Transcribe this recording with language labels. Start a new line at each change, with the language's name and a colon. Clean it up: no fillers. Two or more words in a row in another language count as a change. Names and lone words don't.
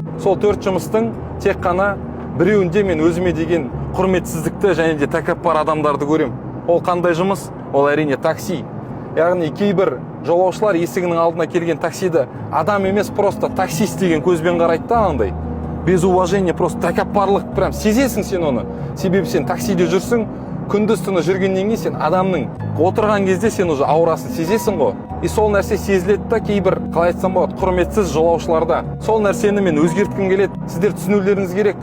Kazakh: Сол 4 жұмыстың тек қана біреуінде мен өзіме деген құрметсіздікті және де тәкаппар адамдарды көрем. Ол қандай жұмыс? Ол әрине такси. Яғни кейбір жолаушылар есігінің алдына келген таксиді адам емес,
Russian: просто таксист
Kazakh: деген көзбен қарайды да, андай.
Russian: Без уважения, просто
Kazakh: тәкаппарлық, прям сезесің сен оны. Себебі сен таксиде жүрсің, күндіз-түні жүргеннен кейін сен адамның отырған кезде сен уже аурасын сезесің ғой. И сол нәрсе сезіледі да кейбір, қалай айтсам болады, құрметсіз жолаушыларда. Сол нәрсені мен өзгерткім келеді. Сіздер түсінулеріңіз керек.